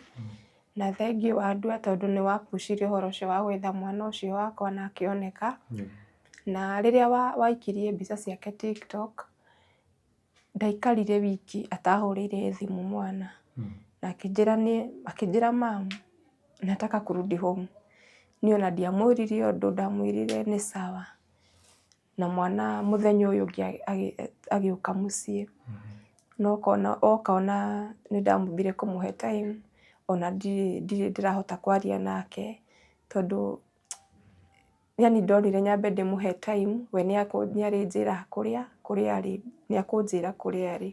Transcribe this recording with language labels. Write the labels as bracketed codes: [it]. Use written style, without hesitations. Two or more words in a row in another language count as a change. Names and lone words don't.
[ki] Na thengiũ Wandua tondũ nĩ wapushire ũhoro ũcio wa gwetha mwana ũcio wakwa na akĩoneka. Na rĩrĩa waikirie mbica ciake TikTok, ndaikarire wiki atahũrĩire thimũ mwana. Na akĩnjĩra mam, [sw] nataka kurudi home. [ki] Niĩ ona ndiamwĩrire ũndũ, ndamwĩrire nĩ sawa. Na mwana mũthenya ũyũ ũngĩ agĩũka mũciĩ. No okona nĩ ndamwambire kũmũhe time, ona ndirĩ ndĩrahota kwaria nake tondũ yani ndonire nyambe ndĩmũhe time, we nĩarĩnjĩra kũrĩa arĩ, nĩakũnjĩra kũrĩa arĩ.